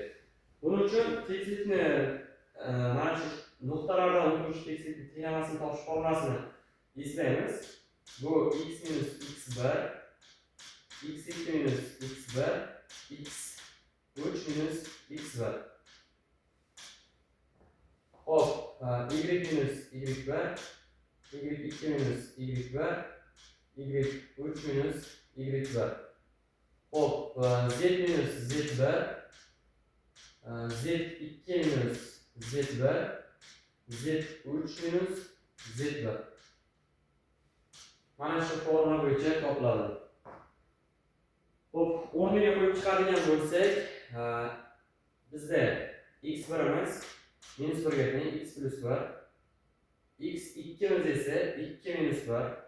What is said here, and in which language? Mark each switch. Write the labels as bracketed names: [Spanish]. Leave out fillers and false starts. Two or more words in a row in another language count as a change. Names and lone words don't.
[Uzbek] Buning uchun tekislikni mana shu nuqtalardan o'tuvchi tekislikning tenglamasini topish formulasini eslaymiz. Bu x minus x1, x2 minus x1, x3 minus x1. Hop, y minus y1, y2 minus y1, y3 minus y1. Hop, z minus z1, z2 minus z1, z3 minus z1. Mana shu formula bo'yicha topiladi. Xo'p, o'rniga qo'yib chiqadigan bo'lsak, bizda x birimiz minus 1 ga teng, x plus 1. X 2 esa 2 minus 1.